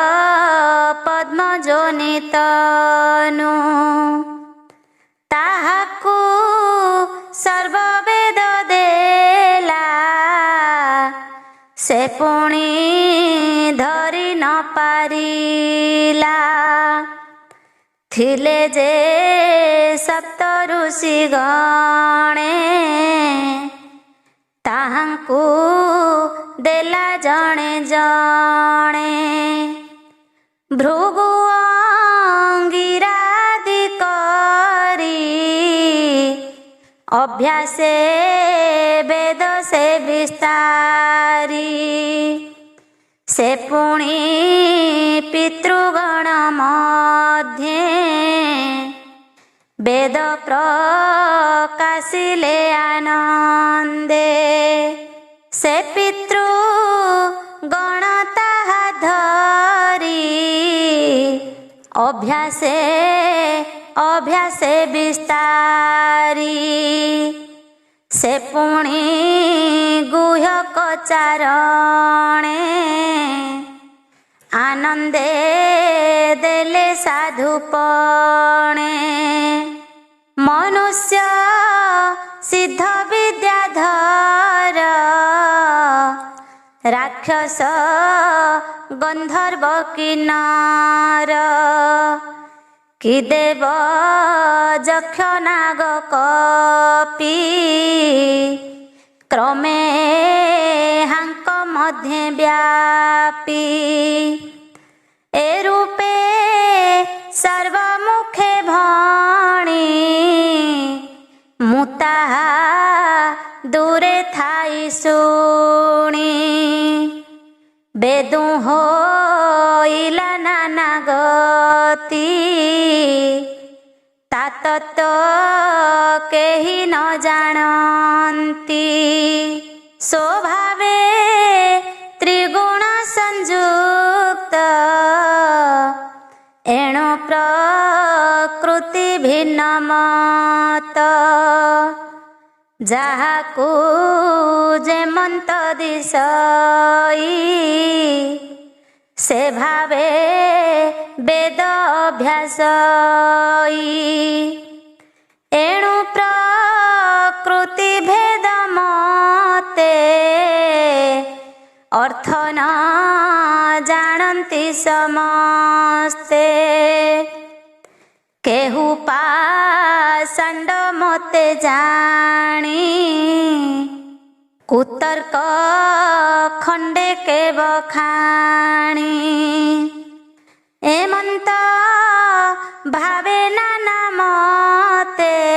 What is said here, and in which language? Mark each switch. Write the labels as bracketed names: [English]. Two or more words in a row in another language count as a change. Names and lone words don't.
[Odia] ପଦ୍ମଜୋନିତନୁ ତାହାକୁ ସର୍ବବେଦ ଦେଲା ସେ ପୁଣୀ ଧରି ନ ପାରିଲା ଥିଲେ ଜେ ସପ୍ତ ଋଷି ଗଣେ ତାହାଙ୍କୁ ଦେଲା ଜଣେ ଜଣେ ଭୃଗୁ ଅଙ୍ଗିରାଦି କରୀ ଅଭ୍ୟାସେ ବେଦ ସେ ବିସ୍ତାରୀ ସେ ପୁଣୀ ପିତୃଗଣ ମଧ୍ୟେ ବେଦ ପ୍ରକାଶିଲେ ଆନନ୍ଦେ ସେ ପିତୃଗଣ ତାହା ଧରୀ ଅଭ୍ୟାସେ ଅଭ୍ୟାସେ ବିସ୍ତାରୀ ସେ ପୁଣୀ ଗୁହ୍ୟକ ଚାରଣେ ଆନନ୍ଦେ ଦେଲେ ସାଧୁପଣେ ମନୁଷ୍ୟ ସିଦ୍ଧ ବିଦ୍ୟାଧର ରାକ୍ଷସ ଗନ୍ଧର୍ବ କିନ୍ନର କି ଦେବ ଯକ୍ଷ ନାଗ କପି କ୍ରମେ ହାଙ୍କ ମଧ୍ୟେ ବ୍ୟାପୀ ଏ ରୂପେ ସର୍ବମୁଖେ ଭଣୀ ମୁତାହା ଦୂରେ ଥାଈ ଶୁଣୀ ବେଦୁ ହୋଇଲା ନାନା ଗତି ତାତତ କେହି ନ ଜାନନ୍ତି ସ୍ୱଭାବେ ତ୍ରିଗୁଣ ସଂଯୁକ୍ତ ଏଣୁ ପ୍ରକୃତି ଭିନ୍ନ ମତ ଜାହାକୁ ଜେମନ୍ତ ଦିଶଈ ସେ ଭାବେ ବେଦ ଅଭ୍ୟାସଈ ଏଣୁ ପ୍ରକୃତି ଭେଦ ମତେ ଅର୍ଥ ନ ଜାନନ୍ତି ସମସ୍ତେ କେହୂ ପାଷଣ୍ଡ ମତେ ଜାନୀ କୁତର୍କ ଖଣ୍ଡେ କେ ବଖାଣୀ ଏମନ୍ତ ଭାବେ ନାନା ମତେ